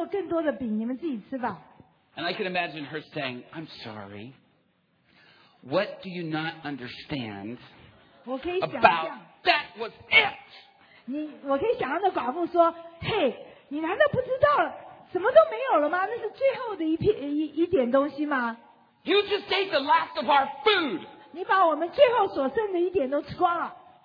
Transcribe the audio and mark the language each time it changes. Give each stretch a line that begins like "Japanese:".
English: And I can imagine her saying, I'm sorry. What do you not understand about that was it?
Chinese: 我可以想象的寡妇说, hey, 你难道不知道什么都没有了吗? 那是最后的一点东西吗?
English: You just ate the last of our food.
Chinese: 你把我们最后所剩的一点都吃光了。